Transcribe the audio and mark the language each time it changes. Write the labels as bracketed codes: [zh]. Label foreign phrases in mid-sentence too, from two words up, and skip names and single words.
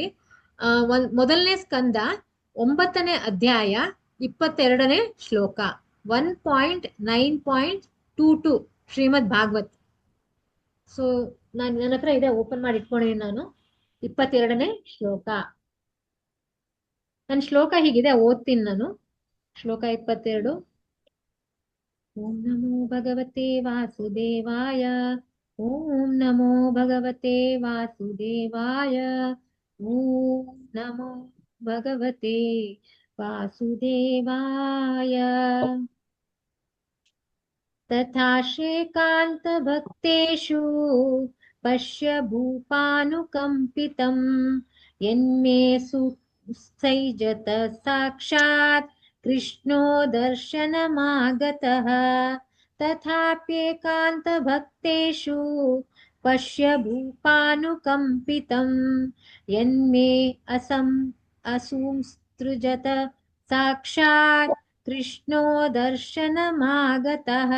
[kn] ಮೊದಲನೇ ಸ್ಕಂದ 9ನೇ ಅಧ್ಯಾಯ 22ನೇ ಶ್ಲೋಕ 1.9.22 ಶ್ರೀಮದ್ ಭಾಗವತ್. ಸೊ ನನ್ನ ಹತ್ರ ಇದೆ, ಓಪನ್ ಮಾಡಿ ಇಟ್ಕೊಂಡಿದ್ದೀನಿ ನಾನು. 22ನೇ ಶ್ಲೋಕ. ನನ್ನ ಶ್ಲೋಕ ಹೀಗಿದೆ, ಓದ್ತೀನಿ ನಾನು. ಶ್ಲೋಕ 22. [sa] ಓಂ ನಮೋ ಭಗವತೆ ವಾಸುದೇವಾಯ, ಓಂ ನಮೋ ಭಗವತೆ ವಾಸುದೇವಾಯ, ಓಂ ನಮೋ ಭಗವತೆ ವಾಸುದೇವಾಯ. ತಥಾ ಶ್ರೀಕಾಂತ ಭಕ್ತೇಷು ಪಶ್ಯ ಭೂಪಾನುಕಂಪಿತಂ ಯನ್ಮೇ ಸುಸೈಜತ ಸಾಕ್ಷಾತ್ ಕೃಷ್ಣೋ ದರ್ಶನಮಾಗತಃ. ತಥಾಪ್ಯೇಕಾಂತ ಭಕ್ತೇಷು ಪಶ್ಯ ಭೂಪಾನುಕಂಪಿತಂ ಯನ್ಮೇ ಅಸಂಸೃಜತ ಸಾಕ್ಷಾತ್ ಕೃಷ್ಣೋ ದರ್ಶನಮಾಗತಃ.